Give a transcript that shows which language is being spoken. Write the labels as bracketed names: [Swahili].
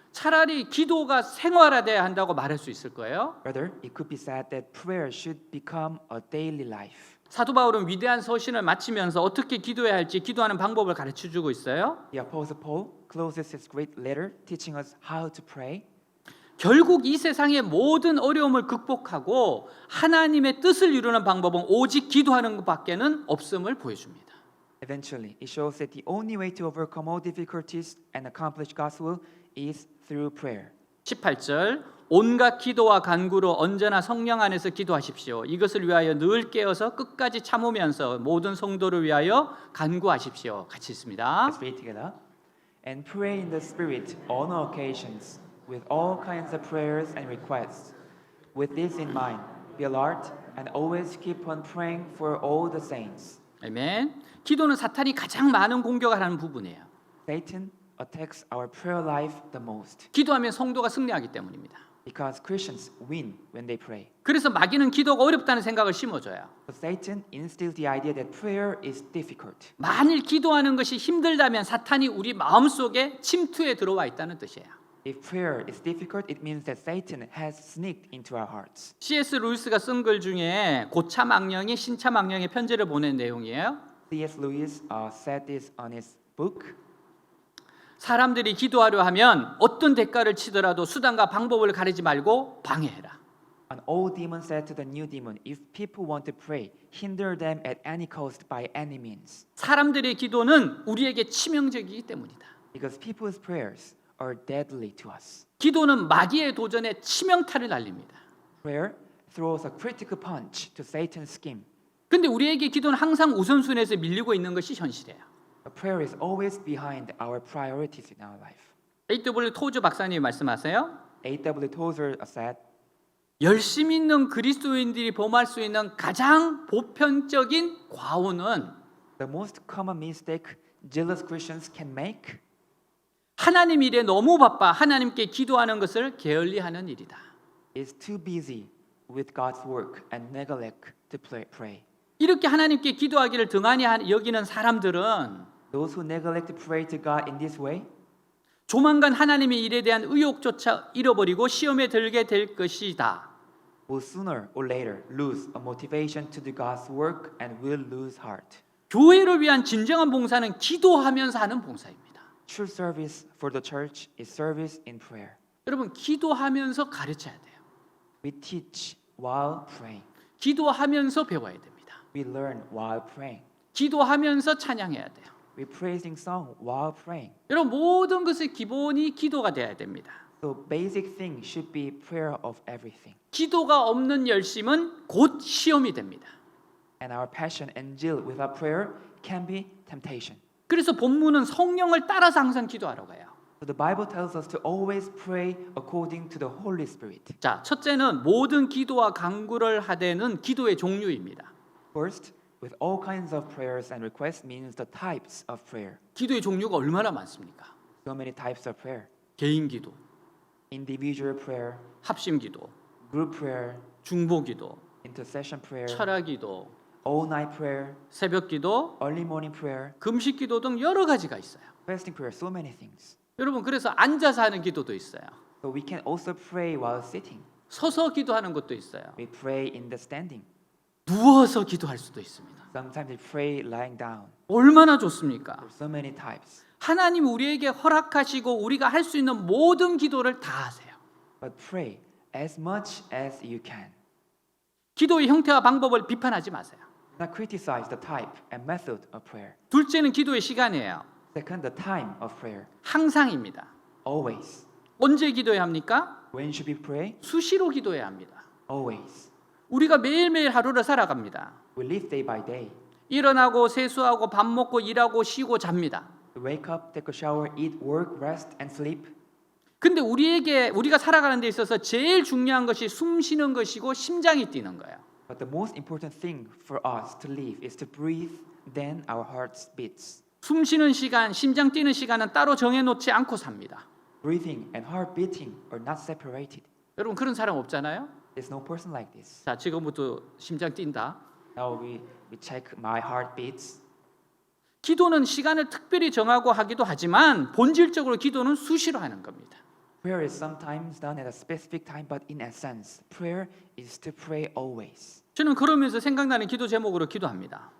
[Korean] 차라리 기도가 생활화돼야 한다고 말할 수 있을 거예요. [English] Rather, it could be said that prayer should become a daily life. [Korean] 사도 바울은 위대한 서신을 마치면서 어떻게 기도해야 할지 기도하는 방법을 가르쳐 주고 있어요. [English] The Apostle Paul closes his great letter teaching us how to pray. [Korean] 결국 이 세상의 모든 어려움을 극복하고 하나님의 뜻을 이루는 방법은 오직 기도하는 것밖에는 없음을 보여줍니다. [English] Eventually, it shows that the only way to overcome all difficulties and accomplish God's will is through prayer. [Korean] 18절 온갖 기도와 간구로 언제나 성령 안에서 기도하십시오. 이것을 위하여 늘 깨어서 끝까지 참으면서 모든 성도를 위하여 간구하십시오. 같이 있습니다. [English] Let's read together. And pray in the Spirit on all occasions, with all kinds of prayers and requests. With this in mind, be alert and always keep on praying for all the saints. [Korean] 아멘. 기도는 사탄이 가장 많은 공격을 하는 부분이에요. [English] Satan attacks our prayer life the most [Korean] 기도하면 성도가 승리하기 때문입니다. [English] because Christians win when they pray. [Korean] 그래서 마귀는 기도가 어렵다는 생각을 심어줘요. [English] But Satan instills the idea that prayer is difficult. [Korean] 만일 기도하는 것이 힘들다면 사탄이 우리 마음속에 침투해 들어와 있다는 뜻이에요. [English] If prayer is difficult, it means that Satan has sneaked into our hearts. [Korean] C.S. 루이스가 쓴 글 중에 고참악령이 신참악령에 편지를 보낸 내용이에요. [English] C.S. Lewis said this on his book. [Korean] 사람들이 기도하려 하면 어떤 대가를 치더라도 수단과 방법을 가리지 말고 방해해라. [English] An old demon said to the new demon, if people want to pray, hinder them at any cost by any means. [Korean] 사람들의 기도는 우리에게 치명적이기 때문이다. [English] Because people's prayers are deadly to us. [Korean] 기도는 마귀의 도전에 치명타를 날립니다. [English] Prayer throws a critical punch to Satan's scheme. [Korean] 근데 우리에게 기도는 항상 우선순위에서 밀리고 있는 것이 현실이에요. [English] A prayer is always behind our priorities in our life. [Korean] A.W. 토즈 박사님이 말씀하세요. [English] A.W. Tozer said, [Korean] 열심 있는 그리스도인들이 범할 수 있는 가장 보편적인 과오는 [English] the most common mistake jealous Christians can make [Korean] 하나님 일에 너무 바빠 하나님께 기도하는 것을 게을리하는 일이다. [English] is too busy with God's work and neglect to pray. [Korean] 이렇게 하나님께 기도하기를 등한히 여기는 사람들은 [English] Those who neglect to pray to God in this way [Korean] 조만간 하나님의 일에 대한 의욕조차 잃어버리고 시험에 들게 될 것이다. [English] will sooner or later lose a motivation to do God's work and will lose heart. [Korean] 교회를 위한 진정한 봉사는 기도하면서 하는 봉사입니다. [English] True service for the church is service in prayer. [Korean] 여러분 기도하면서 가르쳐야 돼요. [English] We teach while praying. [Korean] 기도하면서 배워야 됩니다. [English] We learn while praying. [Korean] 기도하면서 찬양해야 돼요. [English] We praising song while praying. [Korean] 여러분 모든 것의 기본이 기도가 돼야 됩니다. [English] So basic thing should be prayer of everything. [Korean] 기도가 없는 열심은 곧 시험이 됩니다. [English] And our passion and zeal without prayer can be temptation. [Korean] 그래서 본문은 성령을 따라서 항상 기도하라고 해요. [English] So the Bible tells us to always pray according to the Holy Spirit. [Korean] 자, 첫째는 모든 기도와 간구를 하되는 기도의 종류입니다. [English] First, with all kinds of prayers and requests means the types of prayer. [Korean] 기도의 종류가 얼마나 많습니까? [English] So many types of prayer. [Korean] 개인 기도, [English] Individual prayer, [Korean] 합심 기도, [English] group prayer, [Korean] 중보 기도, [English] intercession prayer, [Korean] 철학 기도, [English] all night prayer, [Korean] 새벽 기도, [English] early morning prayer, [Korean] 금식 기도 등 여러 가지가 있어요. [English] fasting prayer, so many things. [Korean] 여러분 그래서 앉아서 하는 기도도 있어요. [English] So we can also pray while sitting. [Korean] 서서 기도하는 것도 있어요. [English] We pray in the standing. [Korean] 누워서 기도할 수도 있습니다. [English] Sometimes we pray lying down. [Korean] 얼마나 좋습니까? [English] There are so many types. [Korean] 하나님 우리에게 허락하시고 우리가 할 수 있는 모든 기도를 다 하세요. [English] But pray as much as you can. [Korean] 기도의 형태와 방법을 비판하지 마세요. [English] Not criticize the type and method of prayer. [Korean] 둘째는 기도의 시간이에요. [English] Second, the time of prayer. [Korean] 항상입니다. [English] Always. [Korean] 언제 기도해야 합니까? [English] When should we pray? [Korean] 수시로 기도해야 합니다. [English] Always. [Korean] 우리가 매일매일 하루를 살아갑니다. [English] We live day by day. [Korean] 일어나고 세수하고 밥 먹고 일하고 쉬고 잡니다. [English] We wake up, take a shower, eat, work, rest, and sleep. [Korean] 근데 우리가 살아가는 데 있어서 제일 중요한 것이 숨 쉬는 것이고 심장이 뛰는 거예요. [English] But the most important thing for us to live is to breathe, then our heart beats. [Korean] 숨 쉬는 시간, 심장 뛰는 시간은 따로 정해놓지 않고 삽니다. [English] Breathing and heart beating are not separated. [Korean] 여러분 그런 사람 없잖아요? [English] There's no person like this. [Korean] 자, 지금부터 심장 뛴다. [English] Now we check my heart beats. [Korean] 기도는 시간을 특별히 정하고 하기도 하지만 본질적으로 기도는 수시로 하는 겁니다. [English] Prayer is sometimes done at a specific time, but in essence, prayer is to pray always. [Korean] 저는 그러면서 생각나는 기도 제목으로 기도합니다.